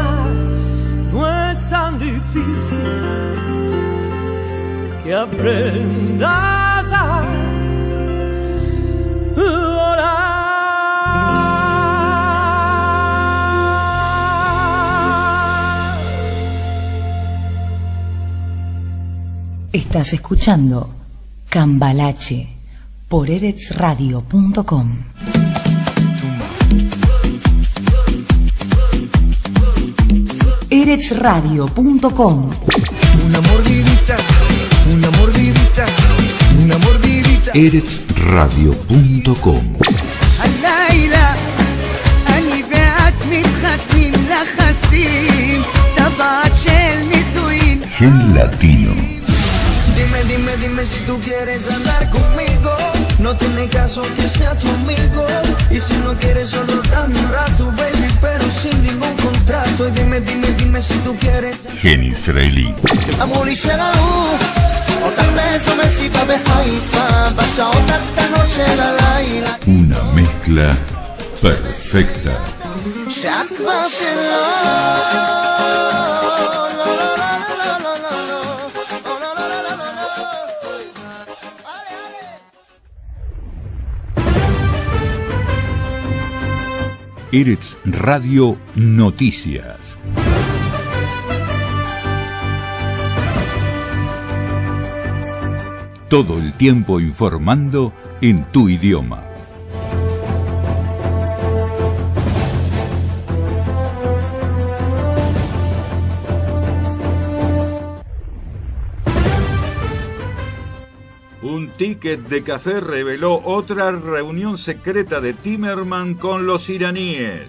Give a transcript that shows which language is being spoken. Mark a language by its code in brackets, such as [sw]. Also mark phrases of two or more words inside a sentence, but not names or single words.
[es] No es tan difícil que aprendas a volar. Estás escuchando Cambalache por eretzradio.com. eretzradio.com. Una mordidita, una mordidita, una mordidita. eretzradio.com. الليلة أني بعت متختمين لخسين تبعت شيل نسوين. Gen Latino. Dime, dime, dime si tú quieres andar conmigo. No tiene caso que sea tu amigo. Y si no quieres solo dame un rato, baby, pero sin ningún contrato. Y dime, dime, dime si tú quieres. Gen Israelí. [he] אמרו לי שראו אותך באיזו מסיבה בחיפה בשעות הקטנות של הלילה [es] Una mezcla perfecta. [he] שאת כבר שלו [es] Eretz Radio Noticias. Todo el tiempo informando en tu idioma. Un ticket de café reveló otra reunión secreta de Timerman con los iraníes.